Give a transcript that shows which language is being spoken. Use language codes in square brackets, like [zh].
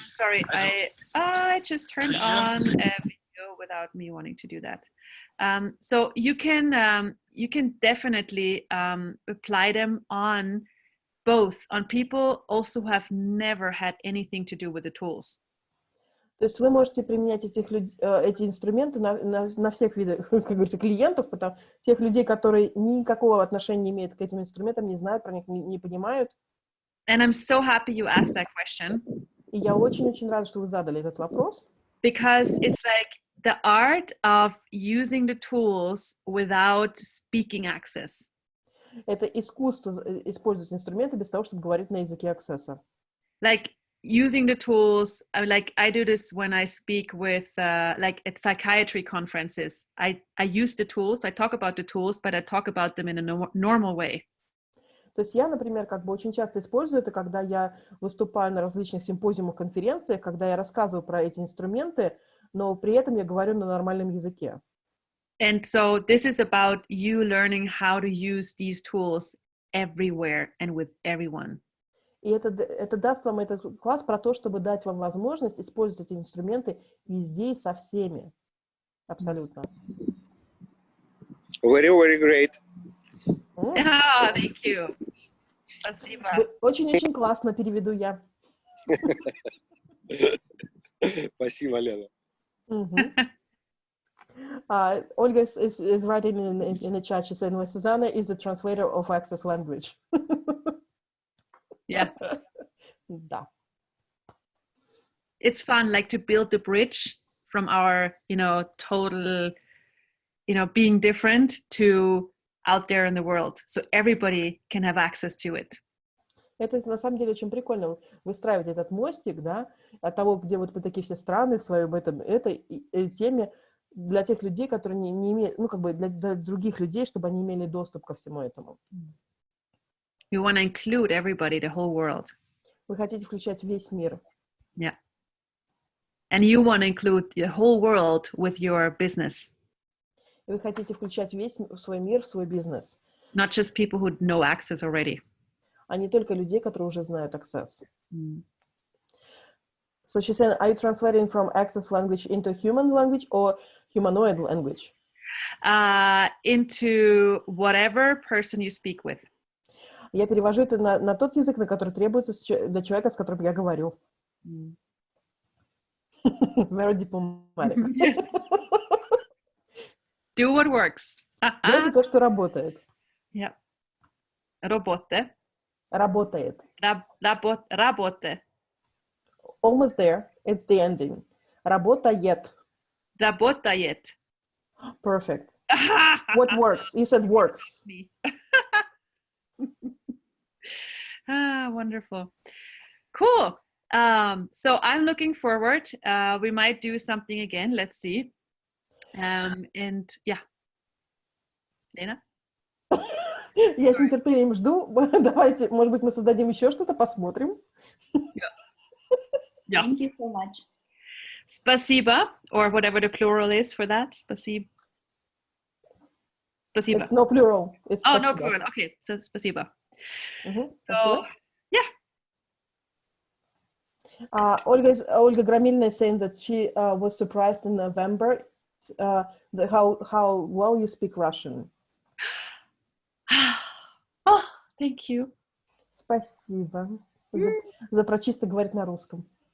[en] Sorry, I just turned on a video without me wanting to do that. So you can definitely apply them on both, on people also who have never had anything to do with the tools. [ru] То есть вы можете применять эти инструменты на всех видах, как говорится, клиентов, тех людей, которые никакого отношения не имеют к этим инструментам, не знают про них, не понимают. [en] And I'm so happy you asked that question. [ru] И я очень-очень рада, что вы задали этот вопрос. [en] Because it's like the art of using the tools without speaking access. [ru] Это искусство использовать инструменты без того, чтобы говорить на языке аксесса. [en] Like using the tools, like I do this when I speak with like at psychiatry conferences. I use the tools, I talk about the tools, but I talk about them in a normal way. [ru] То есть я, например, как бы очень часто использую это, когда я выступаю на различных симпозиумах, конференциях, когда я рассказываю про эти инструменты, но при этом я говорю на нормальном языке. [en] And so this is about you learning how to use these tools everywhere and with everyone. [ru] И это даст вам этот класс про то, чтобы дать вам возможность использовать эти инструменты везде и со всеми. Абсолютно. [en] Very, very great. Ah, thank you. [ru] Спасибо. Очень-очень классно, переведу я. Спасибо, Лена. [en] Olga is writing in the chat. She said, Susanna is a translator of access language. Yeah. [ru] Да. [en] It's fun, like to build the bridge from our, total, being different to out there in the world, so everybody can have access to it. [ru] Это на самом деле очень прикольно выстраивать этот мостик, да, от того, где вот мы такие все страны в своем этой теме, для тех людей, которые не имеют, для других людей, чтобы они имели доступ ко всему этому. [en] You want to include everybody, the whole world. [ru] Вы хотите включать весь мир. [en] Yeah. And you want to include the whole world with your business. [ru] И вы хотите включать весь свой мир в свой бизнес. [en] Not just people who know access already. [ru] а не только людей, которые уже знают Access. [en] So she's saying, are you translating from Access language into human language or humanoid language? Into whatever person you speak with. [ru] Я перевожу это на тот язык, на который требуется для человека, с которым я говорю. [en] Very diplomatic. Yes. Do what works. [ru] Делайте то, что работает. [en] Yeah. [ru] Работе. Работает. Работе. [en] Almost there. It's the ending. [ru] Работает. Работает. [en] Perfect. What works? You said works. Me. Wonderful. Cool. So I'm looking forward. We might do something again. Let's see. And yeah. Lena? [ru] Я с нетерпением жду. Давайте, может быть, мы создадим еще что-то, посмотрим. [en] Yeah. Thank you so much. [ru] Спасибо, [en] or whatever the plural is for that. [ru] Спасибо. Спасибо. [en] It's no plural. It's Oh, [ru] спасибо. [en] no plural. Okay, so [ru] спасибо. [en] So, yeah. Ольга Громильная is saying that she was surprised in November how well you speak Russian. Oh, thank you. [ru] Спасибо за прочисто говорить на русском.